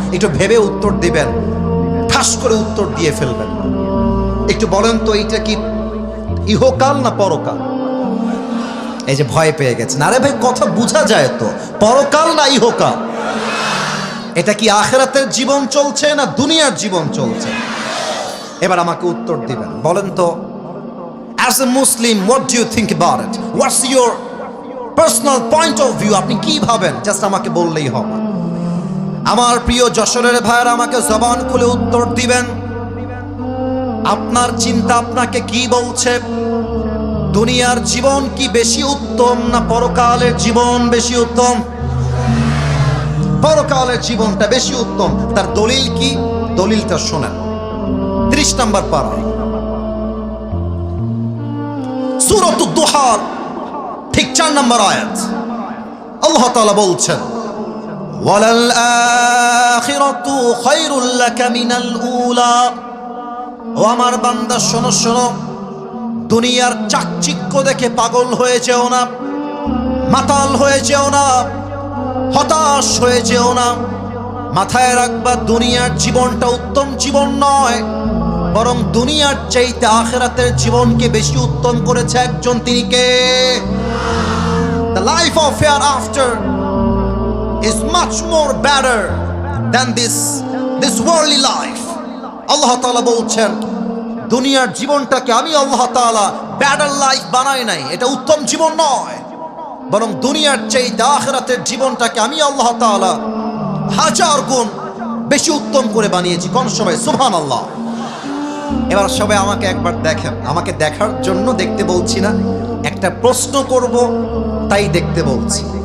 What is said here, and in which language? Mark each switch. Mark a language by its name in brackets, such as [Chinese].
[Bangla] একটু ভেবে উত্তর দিবেন, ঠাস করে উত্তর দিয়ে ফেলবেন। একটু বলেন তো, এটা কি ইহকাল না পরকাল? এই যে ভয় পেয়ে গেছেন, আরে ভাই কথা বোঝা যায় তো, পরকাল না ইহকাল? এটা কি আখিরাতের জীবন চলছে না দুনিয়ার জীবন চলছে? এবার আমাকে উত্তর দিবেন, বলেন তো, [English] as a Muslim, what do you think about it? What's your personal point of view? [Bangla] আপনি কি ভাবেন? জাস্ট আমাকে বললেই হবে। আমার প্রিয় যশোরের ভাইয়েরা, আমাকে জবান খুলে উত্তর দিবেন। আপনার চিন্তা আপনাকে কি বলছে? দুনিয়ার জীবন কি বেশি উত্তম না পরকালের জীবন বেশি উত্তম? পরকালের জীবনটা বেশি উত্তম। তার দলিল কি? দলিলটা শোনেন। 30 নম্বর পারা, সূরাতুদ দুহা, ঠিক 4 নম্বর আয়াত। আল্লাহ তাআলা বলছেন, [Arabic] ওয়ালাল আখিরাতু খায়রুল লাকা মিনাল উলা। [Bangla] ও আমার বান্দা শোনো শোনো, দুনিয়ার চাকচিক্য দেখে পাগল হয়ে যেও না, মাতাল হয়ে যেও না, হতাশ হয়ে যেও না। মাথায় রাখবা, দুনিয়ার জীবনটা উত্তম জীবন নয়, বরং দুনিয়ার চাইতে আখিরাতের জীবনকে বেশি উত্তম করেছে একজন। তিনি কে? [English] The life of hereafter is much more better than this worldly life. [Bangla] আল্লাহ তাআলা বলছেন দুনিয়ার জীবনটাকে আমি আল্লাহ তাআলা বেটার লাইফ বানাই নাই, এটা উত্তম জীবন নয়, বরং দুনিয়ার চেয়ে আখিরাতের জীবনটাকে আমি আল্লাহ তাআলা হাজার গুণ বেশি উত্তম করে বানিয়েছি। কোন সবাই সুবহানাল্লাহ। এবার সবাই আমাকে একবার দেখেন, আমাকে দেখার জন্য দেখতে বলছি না, একটা প্রশ্ন করব তাই দেখতে বলছি।